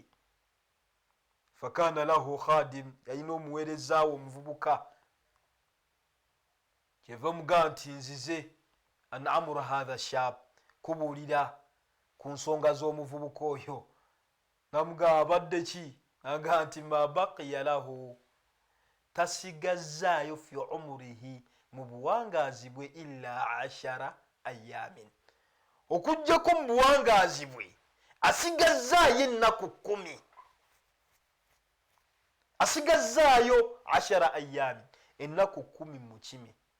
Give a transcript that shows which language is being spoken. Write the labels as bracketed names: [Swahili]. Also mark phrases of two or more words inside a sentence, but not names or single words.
[Arabic] فكان له خادم, [Ganda] yalina omuweerezaawo omuvubuka. Kyeva mugaa nti nzize [Arabic] عن أمر هذا الشاب, [Ganda] kubuulira ku nsonga z'omuvubuka oyo. Namugaa abadde ki? Nagaa nti [Arabic] ما بقي له, [Ganda] tasigazzaayo [Arabic] في عمره, [Ganda] mu buwangaazi bwe [Arabic] إلا 10 أيام, [Ganda] okujjako mu buwangaazi bwe asigazzaayo ennaku 10, asigazzaayo [Arabic] 10 أيام, [Ganda] ennaku 10 mu kimi.